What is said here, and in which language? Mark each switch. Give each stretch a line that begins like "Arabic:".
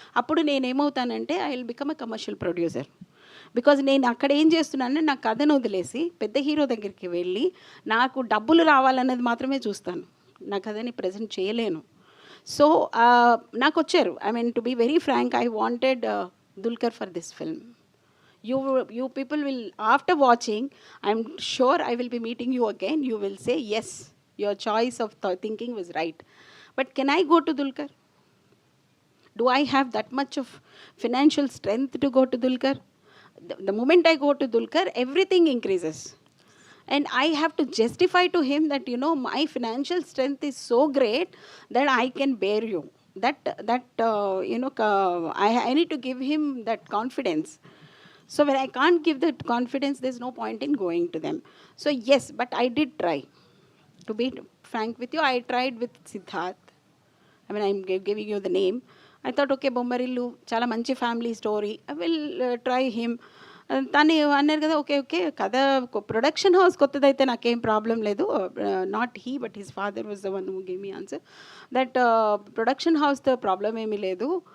Telugu: అప్పుడు నేనేమవుతానంటే
English: I will become a commercial producer.
Telugu: Because నేను అక్కడ ఏం చేస్తున్నానంటే నా కథను వదిలేసి పెద్ద హీరో దగ్గరికి వెళ్ళి నాకు డబ్బులు రావాలన్నది మాత్రమే చూస్తాను. నా కథని ప్రజెంట్ చేయలేను. సో నాకు వచ్చారు,
English: I mean to be very frank, I wanted Dulquer for this film. You people will, after watching, I'm sure I will be meeting you again. You will say, yes, your choice of thinking was right. But can I go to Dulquer? Do I have that much of financial strength to go to Dulquer? The moment I go to Dulquer, everything increases. And I have to justify to him that, you know, my financial strength is so great that I can bear you. You know, I need to give him that confidence. So when I can't give that confidence, there's no point in going to them. So yes, but I did try. To be frank with you, I tried with Siddharth. I mean, I'm giving you the name. I thought, okay, Bommarillu,
Telugu: chala manchi
English: family story. I will try him.
Telugu: తను అన్నారు కదా, okay okay కథ production house కొత్తదైతే నాకేం problem లేదు.
English: not he but his father was the one who give me answer that
Telugu: production హౌస్తో problem ఏమీ లేదు.